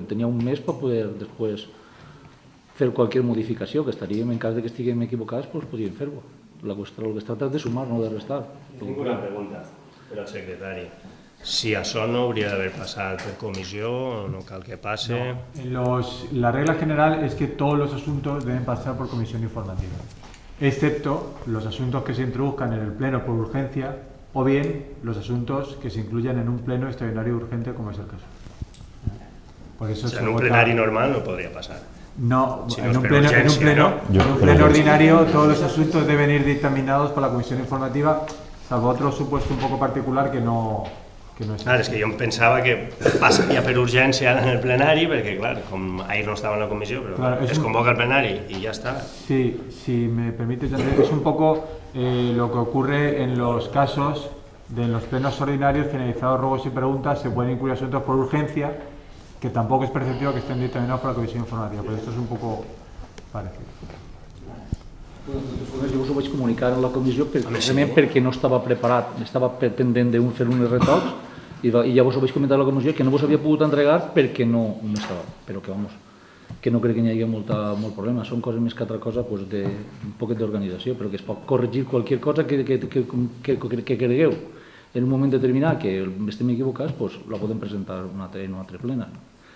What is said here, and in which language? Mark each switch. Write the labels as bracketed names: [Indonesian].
[Catalan] Tenia un mes per poder després fer qualsevol modificació, que estaríem, en cas que estiguem equivocats, doncs podríem fer-ho. El que es tracta és de sumar, no de restar. Tinc una pregunta per al secretari. Si això no hauria d'haver passat per comissió, no cal que passe... [Spanish] La regla general es que todos los asuntos deben pasar por comisión informativa, excepto los asuntos que se introduzcan en el pleno por urgencia o bien los asuntos que se incluyan en un pleno extraordinario urgente, como es el caso. Por eso [Catalan] en un plenari normal no podria passar. No, si [Spanish] en un pleno ordinario todos los asuntos deben ir dictaminados por la comisión informativa, salvo otro supuesto un poco particular que no es. [Catalan] Clar, és que jo em pensava que passaria per urgència en el plenari, perquè clar, com ahir no estava en la comissió, però claro, es convoca el plenari [Spanish] y ya está. Sí, si me permites, Andrés, es un poco lo que ocurre en los casos de los plenos ordinarios, finalizados ruegos y preguntas, se pueden incluir asuntos por urgencia, que tampoco es perceptivo que estén dictaminados por la comisión informativa, pero esto es un poco parecido. [Catalan] Jo us ho vaig comunicar en la comissió perquè no estava preparat, estava pendent de fer uns retocs i llavors ho vaig comentar a la comissió que no vos havia pogut entregar perquè no estava, però que vamos, que no crec que hi hagi molt problema, són coses més que altra cosa pues, un poquet d'organització, però que es pot corregir qualsevol cosa que cregueu en un moment determinat que estem equivocats, pues, la podem presentar en un altre plenari.